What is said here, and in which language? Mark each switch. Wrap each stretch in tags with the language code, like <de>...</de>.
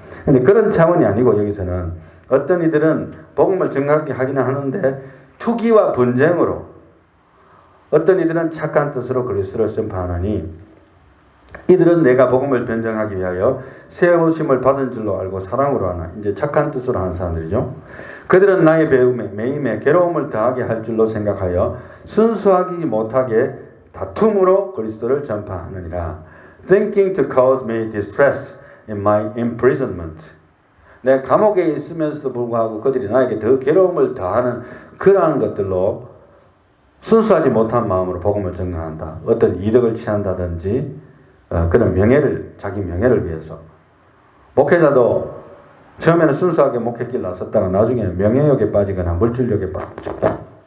<ko>그런데 그런 차원이 아니고 여기서는 어떤 이들은 복음을 정확히 하기는 하는데 투기와 분쟁으로, 어떤 이들은 착한 뜻으로 그리스도를 전파하나니 이들은 내가 복음을 변정하기 위하여 세우심을 받은 줄로 알고 사랑으로 하나. 이제 착한 뜻으로 하는 사람들이죠. 그들은 나의 배움에 매임에 괴로움을 더하게 할 줄로 생각하여 순수하기 못하게 다툼으로 그리스도를 전파하느니라.</ko> <en>Thinking to cause me distress in my imprisonment.</en> <ko>내가 감옥에 있으면서도 불구하고 그들이 나에게 더 괴로움을 더하는 그러한 것들로 순수하지 못한 마음으로 복음을 전가한다. 어떤 이득을 취한다든지 그런 명예를, 자기 명예를 위해서. 목회자도 처음에는 순수하게 목회길 나섰다가 나중에 명예욕에 빠지거나 물질욕에 빠졌다.</ko>